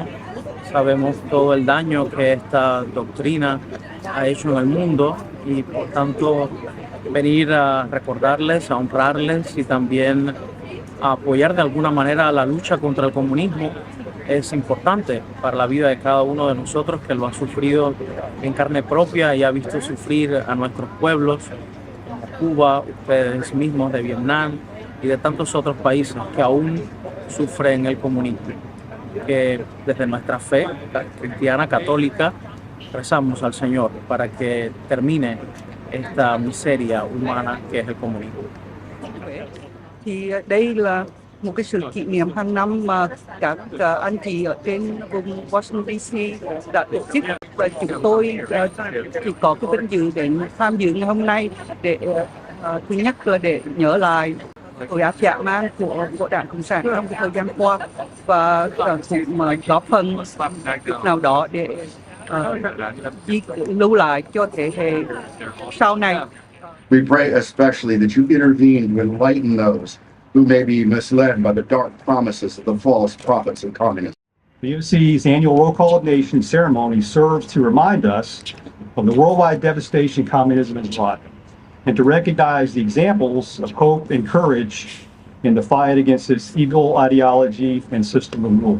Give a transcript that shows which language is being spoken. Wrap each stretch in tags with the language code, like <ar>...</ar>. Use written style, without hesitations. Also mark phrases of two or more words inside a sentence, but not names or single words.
<es>Sabemos todo el daño que esta doctrina ha hecho en el mundo y por tanto venir a recordarles, a honrarles y también a apoyar de alguna manera la lucha contra el comunismo es importante para la vida de cada uno de nosotros que lo ha sufrido en carne propia y ha visto sufrir a nuestros pueblos, como Cuba, ustedes mismos de Vietnam y de tantos otros países que aún sufren el comunismo. Que desde nuestra fe cristiana católica rezamos al Señor para que termine esta miseria humana que es el comunismo.</es> <vi>Thì đây là một cái sự kỷ niệm hàng năm mà các anh chị ở trên vùng Washington DC đã tổ chức, và chúng tôi chỉ có cái vinh dự đến tham dự ngày hôm nay để thứ nhất là để nhớ lại tội ác dã man của Đảng Cộng sản trong thời gian qua, và cũng góp phần chút nào đó để lưu lại cho thế hệ sau này.</vi> <en>We pray especially that you intervene to enlighten those who may be misled by the dark promises of the false prophets of communism. VOC's annual Roll Call of Nations ceremony serves to remind us of the worldwide devastation communism has brought, and to recognize the examples of hope and courage in the fight against this evil ideology and system of rule.</en>